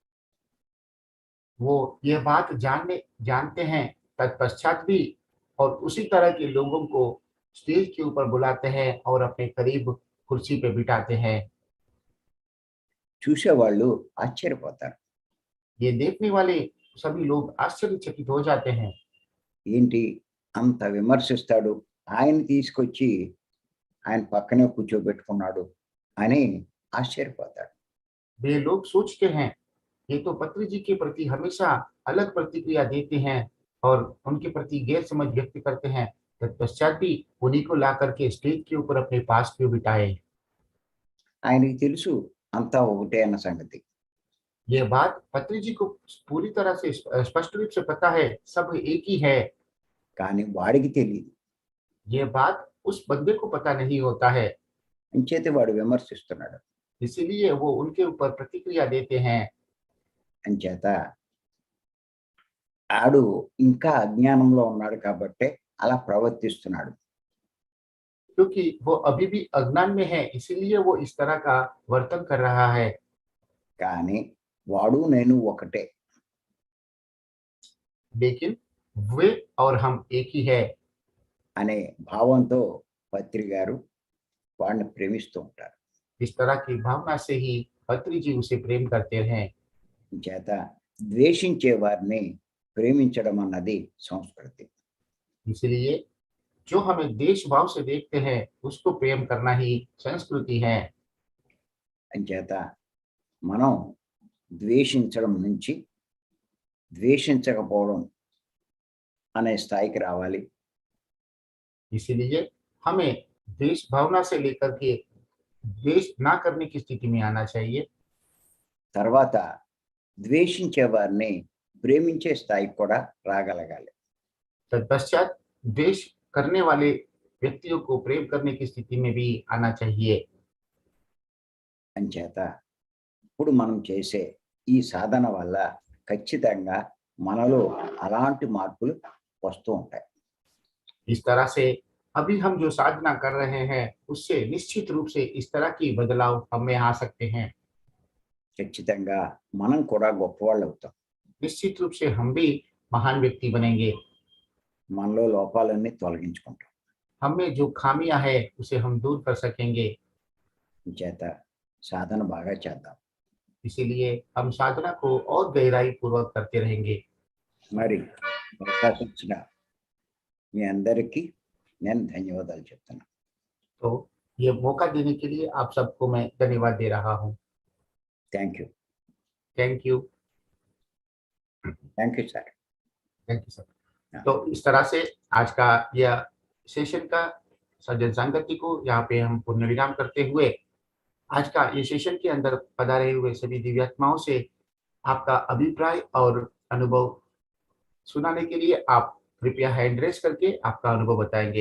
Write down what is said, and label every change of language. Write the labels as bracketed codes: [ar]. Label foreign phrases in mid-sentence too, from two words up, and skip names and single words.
[hi] वो ये बात जानते हैं, तत्पश्चात भी और उसी तरह के लोगों को स्टेज के ऊपर बुलाते हैं और अपने करीब कुर्सी पे बिठाते हैं। [te] చూసేవాళ్ళు ఆశ్చర్యపోతారు. [hi] ये देखने वाले सभी लोग आश्चर्यचकित हो जाते हैं। [te] ఏంటి అంత విమర్శిస్తాడు, ఆయన తీసుకొచ్చి ఆయన పక్కనే కూర్చోబెట్టుకున్నాడు అని ఆశ్చర్యపోతాడు. [hi] वे लोग सोचते हैं ये तो पत्री जी के प्रति हमेशा अलग प्रतिक्रिया देते हैं और उनके प्रति गैर समझ व्यक्त करते हैं, तत्पश्चात भी उन्हीं को ला करके स्टेज के ऊपर अपने पास क्यों बिठाए। [te] ఆయనకి తెలుసు అంతా ఒకటే అన్న సంగతి. [hi] ये बात पत्री जी को पूरी तरह से स्पष्ट रूप से पता है, सब एक ही है। [te] కానీ వాడికి తెలియదు. [hi] ये बात उस बंदे को पता नहीं होता है, [te] అంచేతే వాడు విమర్శిస్తున్నాడు. [hi] इसीलिए वो उनके ऊपर प्रतिक्रिया देते हैं। [te] అంచేత ఆడు ఇంకా అజ్ఞానంలో ఉన్నాడు కాబట్టే అలా ప్రవర్తిస్తున్నాడు. [hi] क्योंकि वो अभी भी अज्ञान में है, इसीलिए वो इस तरह का वर्तन कर रहा है। [te] కానీ వాడు నేను ఒకటే. [hi] लेकिन वे और हम एक ही है [te] అనే భావంతో పత్రి గారు వాడిని ప్రేమిస్తూ ఉంటారు. [hi] इस तरह की भावना से ही पत्री जी उसे प्रेम करते हैं। [te] చేత ద్వేషించే వారిని ప్రేమించడం అన్నది సంస్కృతి. [hi] इसलिए जो हमें देश भाव से देखते हैं उसको प्रेम करना ही संस्कृति है। [te] అంచేత మనం ద్వేషించడం నుంచి ద్వేషించకపోవడం అనే స్థాయికి రావాలి. [hi] इसीलिए हमें देश भावना से लेकर के द्वेष ना करने की स्थिति में आना चाहिए। [te] తర్వాత ద్వేషించే వారిని ప్రేమించే స్థాయికి కూడా రాగలగాలి. [hi] तत्पश्चात द्वेष करने वाले व्यक्तियों को प्रेम करने की स्थिति में भी आना चाहिए। [te] అంచేత ఇప్పుడు మనం చేసే ఈ సాధన వల్ల ఖచ్చితంగా మనలో అలాంటి మార్పులు వస్తూ ఉంటాయి. [hi] इस तरह से अभी हम जो साधना कर रहे हैं उससे निश्चित रूप से इस तरह की बदलाव हमें आ सकते हैं। [te] ఖచ్చితంగా మనం కూడా గొప్పవాళ్ళు అవుతాం. [hi] निश्चित रूप से हम भी महान व्यक्ति बनेंगे। [te] మనలో లోపాలన్నీ తొలగించుకుంటాం. [hi] हमें जो खामियां है उसे हम दूर कर सकेंगे। [te] చేత సాధన బాగా చేద్దాం. [hi] इसीलिए हम साधना को और गहराई पूर्वक करते रहेंगे। [te] మరి అవకాశం ఇచ్చిన మీ అందరికీ నేను ధన్యవాదాలు చెప్తున్నాను. [hi] तो ये मौका देने के लिए आप सबको मैं धन्यवाद दे रहा हूँ। [en] Thank you. Thank you. Thank you sir. Thank you sir. [hi] तो इस तरह से आज का यह सेशन का सज्जन संगति को यहाँ पे हम पूर्ण विराम करते हुए आज का ये सेशन के अंदर पधारे हुए सभी दिव्यात्माओं से आपका अभिप्राय और अनुभव सुनाने के लिए आप कृपया [en] hand raise [hi] करके आपका अनुभव बताएंगे।